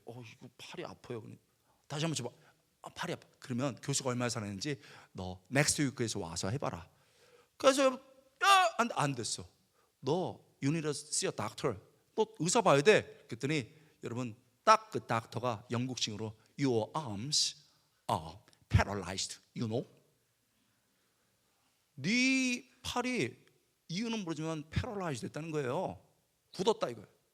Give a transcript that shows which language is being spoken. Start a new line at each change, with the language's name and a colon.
Korean: 이거 팔이 아파요. 다시 한번 줘봐. 팔이 아파. 그러면 교수가 얼마나 잘했는지 너 넥스트 위크에서 와서 해봐라. 그래서 야, 안 됐어.
English: 너 you need to see a doctor.
Korean: 너 의사 봐야 돼. 그랬더니 여러분 딱 그 닥터가 영국식으로
English: your arms are paralyzed. You know?
Korean: 네 팔이 이유는 모르지만 paralyzed 됐다는 거예요. 굳었다 이거예요.